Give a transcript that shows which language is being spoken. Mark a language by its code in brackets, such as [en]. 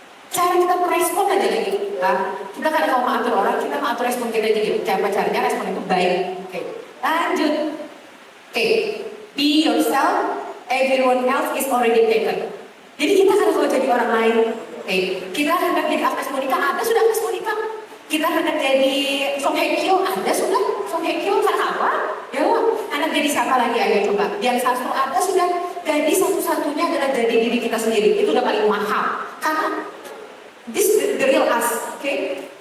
[id] Cara kita merespon aja lagi. Kita kadang mau mengatur orang, kita mengatur respon kita jadi cara caranya respon itu baik. Oke. Lanjut. Oke. [en] Be yourself, everyone else is already taken. [id] Jadi kita harus kalau jadi orang lain. Kita hendak jadi Agnes Monica, ada sudah Agnes Monica. Kita hendak jadi Song Hye Kyo, ada sudah Song Hye Kyo. Karena apa? Ya hendak jadi siapa lagi, ayo coba. Yang satu ada sudah. Jadi satu-satunya adalah jadi diri kita sendiri. Itu udah paling mahal. Karena [en] this the real us, okay?